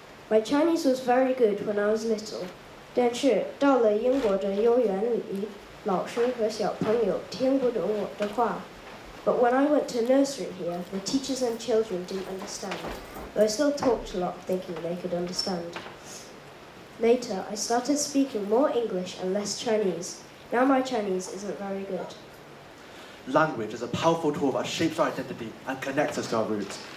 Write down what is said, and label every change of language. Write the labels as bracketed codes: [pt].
[en] My Chinese was very good when I was little. [zh] 但是到了英国的幼儿园里，老师和小朋友听不懂我的话。 [en] But when I went to nursery here, the teachers and children didn't understand. But I still talked a lot, thinking they could understand. Later, I started speaking more English and less Chinese. Now my Chinese isn't very good. Language is a powerful tool that shapes our identity and connects us to our roots.